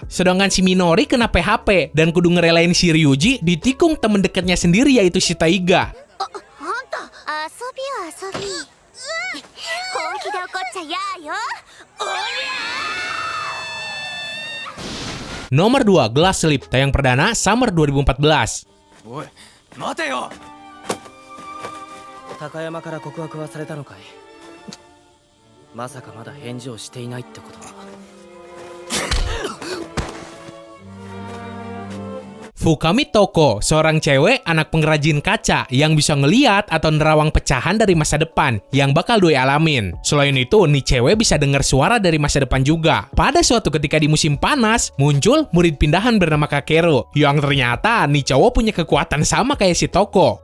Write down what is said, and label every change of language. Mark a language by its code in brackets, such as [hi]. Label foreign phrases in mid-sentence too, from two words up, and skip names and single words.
[id] Sedangkan si Minori kena PHP dan kudu ngerelain si Ryuji ditikung temen dekatnya sendiri yaitu si Taiga. Nomor 2, Glass Slip, tayang perdana Summer 2014. [ja] おい、待てよ. 高山から告白はされたのかい。まさかまだ返事をしていないってことは。 [id] Fukami Toko, seorang cewek anak pengrajin kaca yang bisa ngeliat atau nerawang pecahan dari masa depan yang bakal doi alamin. Selain itu, nih cewek bisa dengar suara dari masa depan juga. Pada suatu ketika di musim panas, muncul murid pindahan bernama Kakeru, yang ternyata nih cowok punya kekuatan sama kayak si Toko.